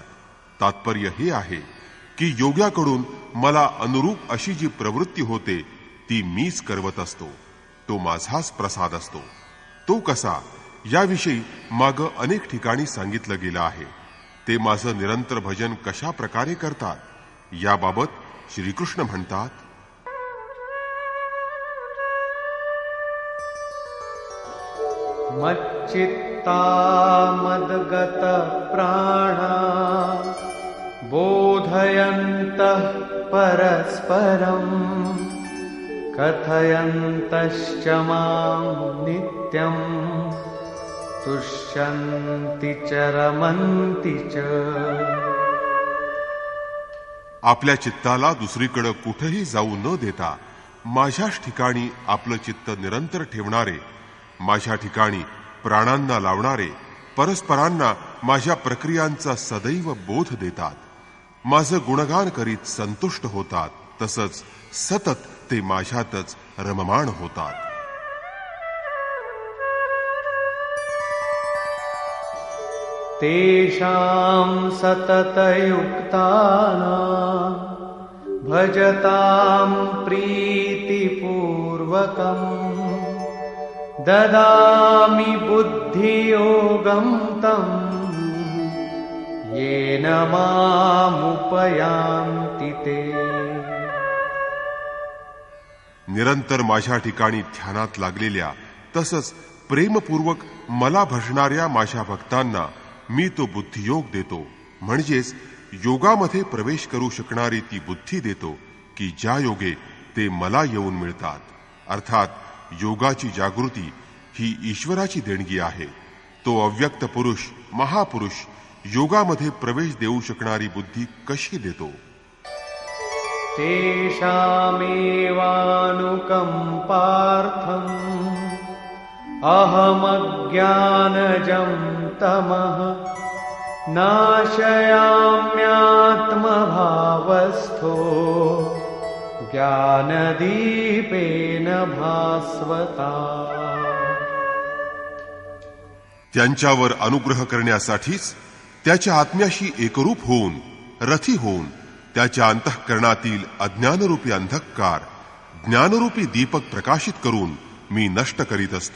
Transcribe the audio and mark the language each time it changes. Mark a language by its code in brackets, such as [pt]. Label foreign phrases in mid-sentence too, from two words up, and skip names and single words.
[mr] तात्पर्य हे आहे की योग्याकडून मला अनुरूप अशी जी प्रवृत्ती होते ती मीच करवत असतो. तो माझाच प्रसाद असतो. तो कसा याविषयी मागं अनेक ठिकाणी सांगितलं गेलं आहे. ते माझं निरंतर भजन कशा प्रकारे करतात याबाबत श्रीकृष्ण म्हणतात, [sa] मच्चित्ता मद्गत प्राणा बोधयन्तः परस्परं कथयन्तश्च मां नित्यं तुष्यन्ति च रमन्ति च. [mr] आपल्या चित्ताला दुसरीकडे कुठेही जाऊ न देता माझ्याच ठिकाणी आपलं चित्त निरंतर ठेवणारे, माझ्या ठिकाणी प्राणांना लावणारे, परस्परांना माझ्या प्रक्रियांचा सदैव बोध देतात, माझं गुणगान करीत संतुष्ट होतात, तसंच सतत ते माझ्यातच रममाण होतात. [sa] तेषां सततयुक्तानां भजतां प्रीतिपूर्वकं ददामि बुद्धियोगं तं येन मामुपयान्ति ते. [mr] निरंतर माझ्या ठिकाणी ध्यानात लागलेल्या तसंच प्रेमपूर्वक मला भजणाऱ्या माझ्या भक्तांना मी तो बुद्धियोग देतो. म्हणजेच योगामध्ये प्रवेश करू शकणारी ती बुद्धी देतो की ज्या योगे ते मला येऊन मिळतात. अर्थात योगाची जागृती ही ईश्वराची देणगी आहे. तो अव्यक्त पुरुष, महापुरुष योगामध्ये प्रवेश देऊ शकणारी बुद्धी कशी देतो? [sa] तेषामेवानुकंपार्थम् अहमज्ञानजं तमः नाशयाम्यात्मभावस्थो ज्ञानदीपेन भास्वता. [mr] त्यांच्यावर अनुग्रह करण्यासाठीच त्याच्या आत्म्याशी एकरूप होऊन, रथी होऊन त्याच्या अंतःकरणातील अज्ञानरूपी अंधकार ज्ञानरूपी दीपक प्रकाशित करून मी नष्ट करीत असतो.